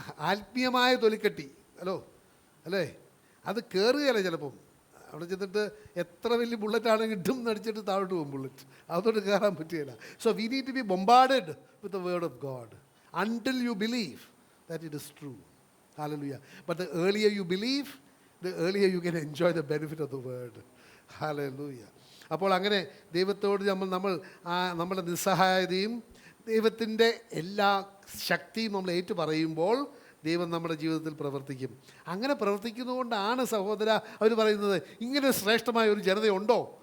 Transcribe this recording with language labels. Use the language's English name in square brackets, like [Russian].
[Malayalam] ആത്മീയമായ തൊലിക്കെട്ടി, അല്ലേ? അത് കയറുകയല്ല ചിലപ്പം. അവിടെ ചെന്നിട്ട് എത്ര വലിയ ബുള്ളറ്റാണെങ്കിൽ ഇട്ടും നടിച്ചിട്ട് താഴോട്ട് പോകും ബുള്ളറ്റ്, അതോട്ട് കയറാൻ പറ്റുകയില്ല. [English] So we need to be bombarded with the word of God until you believe that it is true. Hallelujah. But the earlier you believe, the earlier you can enjoy the benefit of the word. Hallelujah. [Malayalam] അപ്പോൾ അങ്ങനെ ദൈവത്തോട് നമ്മൾ നമ്മുടെ നിസ്സഹായതയും ദൈവത്തിൻ്റെ എല്ലാ ശക്തിയും നമ്മൾ ഏറ്റു പറയുമ്പോൾ ദൈവം നമ്മുടെ ജീവിതത്തിൽ പ്രവർത്തിക്കും. അങ്ങനെ പ്രവർത്തിക്കുന്നതുകൊണ്ടാണ് സഹോദര അവർ പറയുന്നത്, ഇങ്ങനെ ശ്രേഷ്ഠമായ ഒരു ജനതയുണ്ടോ?